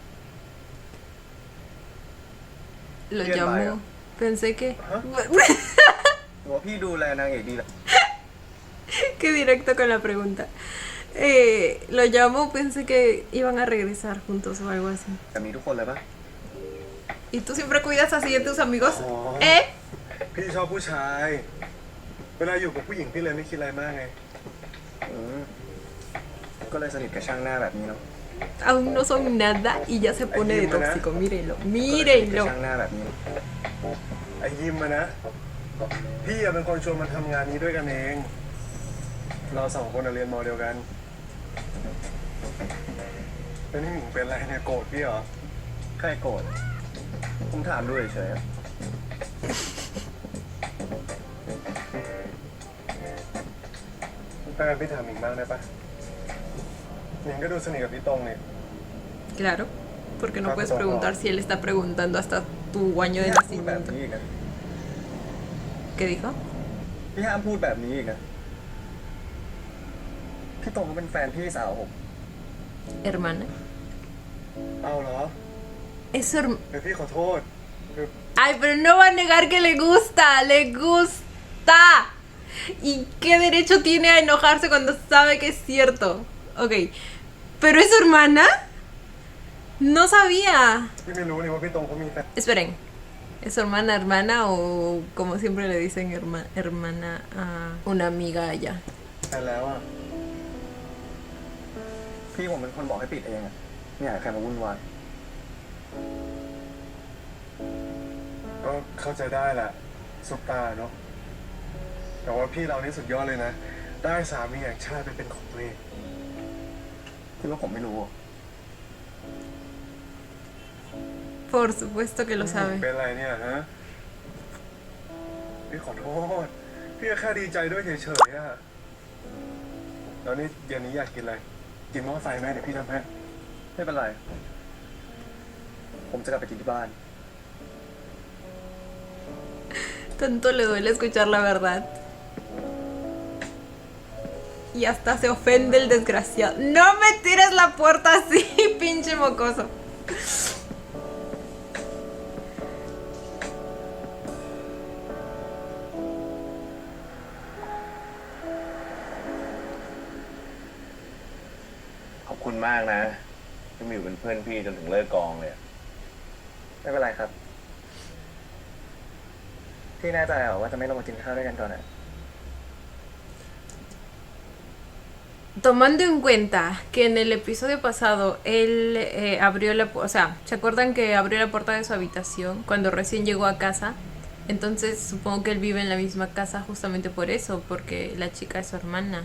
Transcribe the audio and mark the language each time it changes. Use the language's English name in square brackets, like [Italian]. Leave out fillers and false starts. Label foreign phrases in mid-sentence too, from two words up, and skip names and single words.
[Spanish] Lo Bien, llamó. vaya. Pensé que... [Thai] หรือว่าพี่ดูแลนางเอกดีแหละ [Spanish] Qué directo con la pregunta. Lo llamó, pensé que iban a regresar juntos o algo así. [Thai] แต่มีทุกคนเลยปะ [Spanish] ¿Y tú siempre cuidas así de tus amigos? Oh. ¿Eh? [Thai] พี่ชอบผู้ชาย เวลาอยู่กับผู้หญิงพี่เลยไม่คิดอะไรมากไง อืมก็เลยสนิทกับช่างหน้าแบบนี้เนาะ [Spanish] Aún no son nada y ya se pone de tóxico. Mírenlo, [Thai] ก็เลยสนิทกับ [Spanish] mírenlo. [Thai] ช่างหน้าแบบนี้ ไอ้ยิมอะนะ พี่อะเป็นคนชวนมันทำงานนี้ด้วยกันเอง เราสองคนอะเรียนมอเดียวกันแล้วนี่หมิงเป็นอะไรเนี่ยโกรธพี่เหรอ ใครโกรธผมถามดูเฉยๆอะ ถ้างั้นพี่ถามหมิงบ้างได้ปะหมิงก็ดูสนิทกับพี่ตรงนี่ [Spanish] Claro, porque no puedes preguntar si él está preguntando hasta tu año de [Thai] พูดแบบ [Spanish] nacimiento. [Thai] นี้อีกนะ [Spanish] ¿Qué dijo? [Thai] พี่ห้ามพูดแบบนี้อีกนะพี่ตรงเขาเป็นแฟนพี่สาวผม [Spanish] Hermana. [Thai] เอาเหรอ [Spanish] Es su hermana. [Thai] เดี๋ยวพี่ขอโทษคือ [Spanish] Ay, pero no va a negar que le gusta, le gusta. ¿Y qué derecho tiene a enojarse cuando sabe que es cierto? Ok, ¿pero es su hermana? No sabía. [Thai] พี่ไม่รู้นี่ว่าพี่ตรงเขามีแฟน [Spanish] Esperen, ¿es su hermana o como siempre le dicen hermana a una amiga allá? [Thai] แล้วอะ พี่ผมเป็นคนบอกให้ปิดเองอะไม่อยากให้ใครมาวุ่นวาย ก็เข้าใจได้แหละซุปตาเนาะแต่ว่าพี่เรานี่สุดยอดเลยนะ ได้สามีแห่งชาติไปเป็นของตัวเอง คิดว่าผมไม่รู้อะ [Spanish] Por supuesto que lo sabe. [Thai] เป็นอะไรเนี่ยฮะ พี่ขอโทษ พี่ก็แค่ดีใจด้วยเฉยๆอะแล้วนี่เย็นนี้อยากกินอะไร กินหม้อไฟไหมเดี๋ยวพี่ทำให้ ไม่เป็นไร ผมจะกลับไปกินที่บ้าน [Spanish] Tanto le duele escuchar la verdad. y hasta se ofende el desgraciado. No me tires la puerta así, pinche mocoso. [Thai] ขอบคุณมากนะที่มาอยู่เป็นเพื่อนพี่จนถึงเลิกกองเลยอะ ไม่เป็นไรครับ พี่แน่ใจเหรอว่าจะไม่ลงมากินข้าวด้วยกันก่อนอ่ะ [Spanish] Tomando en cuenta que en el episodio pasado él abrió la o sea, ¿se acuerdan que abrió la puerta de su habitación cuando recién llegó a casa? Entonces supongo que él vive en la misma casa justamente por eso, porque la chica es su hermana.